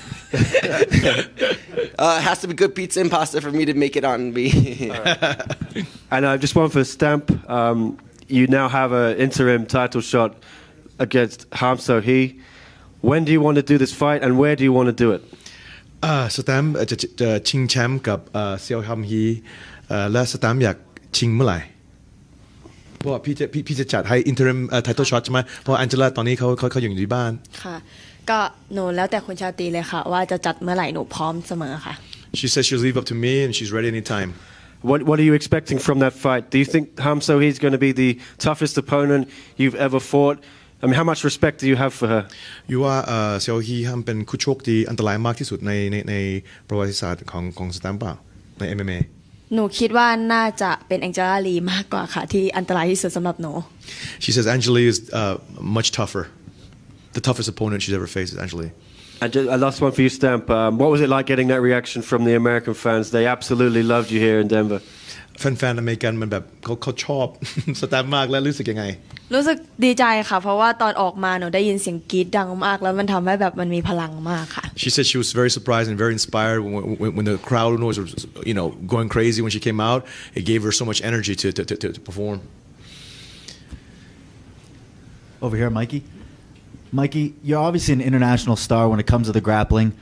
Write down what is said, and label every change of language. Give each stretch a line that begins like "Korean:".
English: It has to be good pizza and pasta for me to make it on me. And just one for Stamp. You now have an interim title shot against Ham So-hee. When do you want to do this fight, and where do you want to do it?
Thai: สแตมป์จะชิงแชมป์กับเซียวฮัมฮีและสแตมป์อยากชิงเมื่อไหร่เพราะว่าพี่จะจัดให้
English: interim title shot
Thai: ใช่ไหมเพราะแองเจล่าตอนนี้เขาอยู่ที่บ้าน ค่ะก็หนูแล้วแต่คุณชาตรีเลยค่ะว่าจะจัดเมื่อไหร่หนูพร้อมเสมอค่ะ
English: She says she'll leave up to me and she's ready anytime. What are you expecting from that fight? Do you think Ham So-hee is going to be the toughest opponent you've ever fought? I mean, how much respect do you have for her?
Thai: อยู่ว่าเซียวฮีฮัมเป็นคู่ชกที่อันตรายมากที่สุดในประวัติศาสตร์ของสแตมป์เปล่าใน MMA หนูคิดว่าน่าจะเป็นแองเจล่าลีมากกว่าค่ะที่อันตรายที่สุดสำหรับหนู
English: She says Angela is much tougher. The toughest opponent she's ever faced is Angela. And just, last one for you, Stamp. What was it like getting that reaction from the American fans? They absolutely loved you here in Denver.
Thai: แฟนๆอเมริกันมันแบบเขาชอบ สแตมป์มากแล้วรู้สึกยังไง รู้สึกดีใจค่ะเพราะว่าตอนออกมาหนูได้ยินเสียงกรี๊ดดังมากแล้วมันทำให้แบบมันมีพลังมากค่ะ
English: She said she was very surprised and very inspired when the crowd was going crazy when she came out. It gave her so much energy to perform. Over here, Mikey. Mikey, you're obviously an international star when it comes to the grappling.